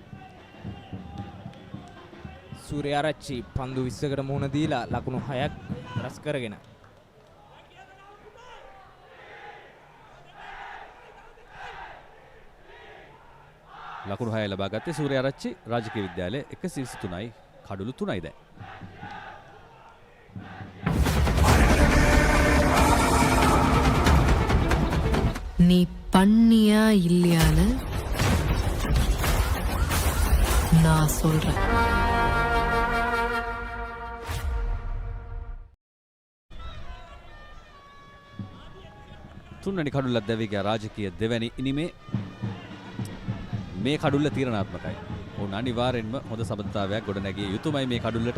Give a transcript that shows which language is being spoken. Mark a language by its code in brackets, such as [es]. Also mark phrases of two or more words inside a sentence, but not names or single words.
[si] සූර්යාරච්චි පන්දු 20කට මුහුණ දීලා ලකුණු 6ක් රැස් කරගෙන ලකුණු 6 ලබා ගත්තේ සූර්යාරච්චි රාජකීය විද්‍යාලයේ 123යි කඩුළු 3යි දැන්. [ta] நீ பண்ணியா இல்லையான்னு நான் சொல்றேன். [si] තුන්වැනි කඩුල්ලක් දැවී ගියා රාජකීය දෙවැනි ඉනිමේ. මේ කඩුල්ල තීරණාත්මකයි. උන් අනිවාර්යෙන්ම හොඳ සබඳතාවයක් ගොඩනැගිය යුතුමයි මේ කඩුල්ලට.